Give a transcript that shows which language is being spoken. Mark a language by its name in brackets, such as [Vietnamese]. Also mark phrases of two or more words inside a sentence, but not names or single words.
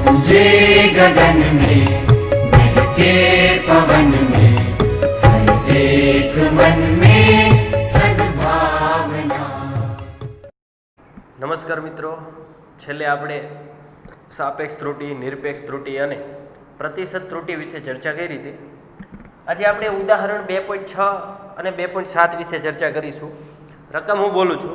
[Hindi] जे गगन में महके पवन में हर एक मन में सद्भावना। [Gujarati] નમસ્કાર મિત્રો, છેલ્લે આપણે સાપેક્ષ ત્રુટિ, નિરપેક્ષ ત્રુટિ અને પ્રતિશત ત્રુટિ વિશે ચર્ચા કરી હતી. આજે આપણે ઉદાહરણ 2.6 અને 2.7 વિશે ચર્ચા કરીશું. રકમ હું બોલું છું.